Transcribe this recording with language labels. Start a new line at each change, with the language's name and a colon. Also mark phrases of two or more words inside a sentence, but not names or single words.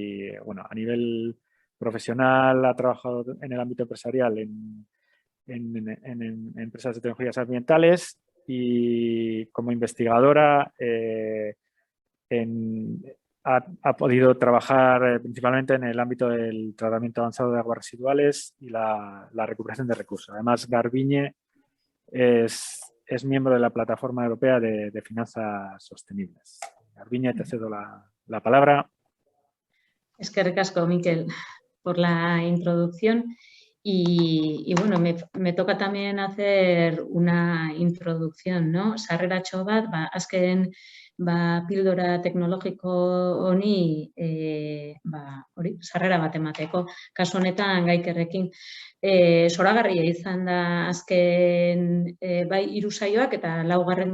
Spanish: Y bueno, a nivel profesional ha trabajado en el ámbito empresarial en empresas de tecnologías ambientales y como investigadora ha podido trabajar principalmente en el ámbito del tratamiento avanzado de aguas residuales y la recuperación de recursos. Además, Garbiñe es miembro de la Plataforma Europea de Finanzas Sostenibles. Garbiñe, te cedo la palabra.
Basque: Eskerrik asko, Mikel,
Spanish: por la introducción. Y bueno, me toca también hacer una introducción, ¿no?
Basque: Sarreratxo bat, azken pildora teknologiko honi hori sarrera bat emateko. Kasu honetan Gaikerrekin zoragarria izan da azken bai 3 saioak eta 4.